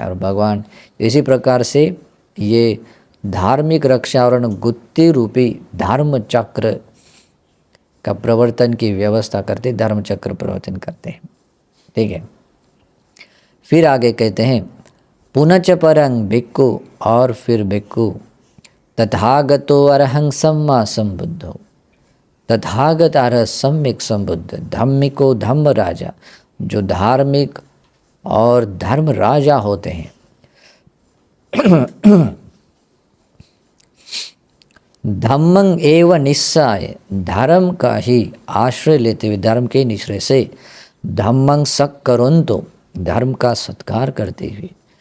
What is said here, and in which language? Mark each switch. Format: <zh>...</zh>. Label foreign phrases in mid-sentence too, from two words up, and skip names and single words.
<hi>और भगवान इसी प्रकार से ये धार्मिक रक्षा और गुत्ती रूपी धर्म चक्र का प्रवर्तन की व्यवस्था करते, धर्म चक्र प्रवर्तन करते हैं। ठीक है। फिर आगे कहते हैं</hi> <pi>पुनच परंग भिक्खु,</pi> <hi>और फिर</hi> <pi>भिक्खु तथागतो अरहं सम्मा संबुद्धो।</pi> <hi>तथागत अर्ह सम्यक संबुद्ध,</hi> <pi>धम्मिको धम्म राजा,</pi> <hi>जो धार्मिक और धर्म राजा होते हैं।</hi> <pi>धम्मं एव निस्साय,</pi> <hi>धर्म का ही आश्रय लेते हुए, धर्म के निश्रय से,</hi> <pi>धम्मं सक्करुन्तो,</pi> <hi>धर्म का सत्कार करते हुए।</hi>